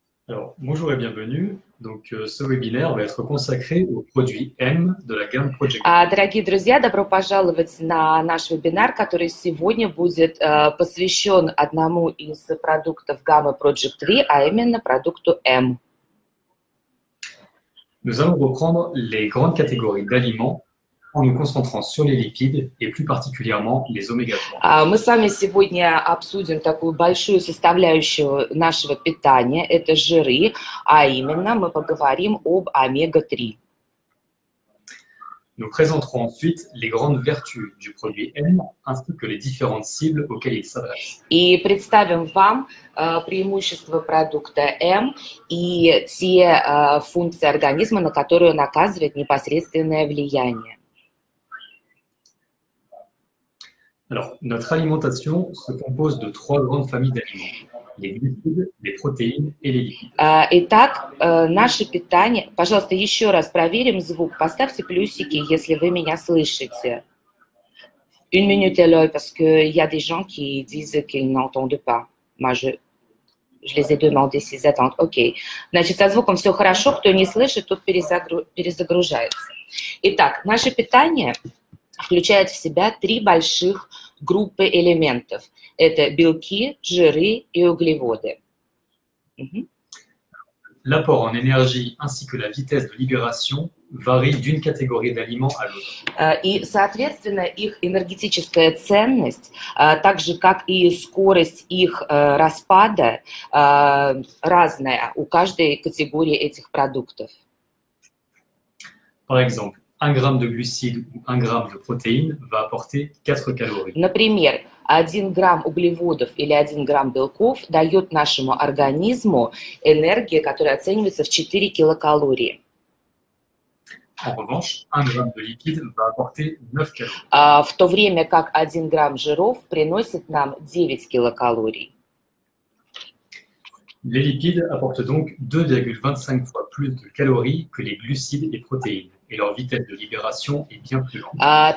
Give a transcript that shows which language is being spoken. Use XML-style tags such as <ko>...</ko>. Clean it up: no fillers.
<fr>Alors, bonjour et bienvenue. Ce webinaire va être consacré aux produits M de la gamme Project.</fr> <ru>Дорогие друзья, добро пожаловать на наш вебинар, который сегодня будет посвящен одному из продуктов гаммы Project V, а именно продукту M.</ru> <fr>Nous allons reprendre les grandes catégories d'aliments en nous concentrant sur les lipides et plus particulièrement les oméga-3.</fr> <ru>Мы с вами сегодня обсудим такую большую составляющую нашего питания, это жиры, а именно мы поговорим об омега-3.</ru> <fr>Nous présenterons ensuite les grandes vertus du produit M ainsi que les différentes cibles auxquelles il s'adresse.</fr> <ru>И представим вам преимущества продукта M и те функции организма, на которые он оказывает непосредственное влияние.</ru> <fr>Alors, notre alimentation se compose de trois grandes familles d'aliments: les glucides, les protéines et les lipides.</fr> <ru>Итак, наше питание... Пожалуйста, еще раз проверим звук. Поставьте плюсики, если вы меня слышите.</ru> <fr>Une minute, Eloy, parce qu'il y a des gens qui disent qu'ils n'entendent pas. Moi, je les ai demandé s'ils attendent.</fr> <ru>Окей. Значит, со звуком все хорошо. Кто не слышит, тот перезагружается. Итак, наше питание включает в себя три больших группы элементов. Это белки, жиры и углеводы.</ru> <fr>L'apport en énergie ainsi que la vitesse de libération varient d'une catégorie d'aliments à l'autre.</fr> <ru>И, соответственно, их энергетическая ценность, так же, как и скорость их распада, разная у каждой категории этих продуктов.</ru> <fr>Par exemple, 1 gramme de glucides ou 1 gramme de protéines va apporter 4 calories.</fr> <ru>Например, 1 грамм углеводов или 1 грамм белков дает нашему организму энергию, которая оценивается в 4 килокалории.</ru> <fr>En revanche, 1 gramme de lipides va apporter 9 calories.</fr> <ru>В то время как 1 грамм жиров приносит нам 9 килокалорий.</ru> <fr>Les lipides apportent donc 2,25 fois plus de calories que les glucides et protéines, et leur vitesse de libération est bien plus lente.</fr>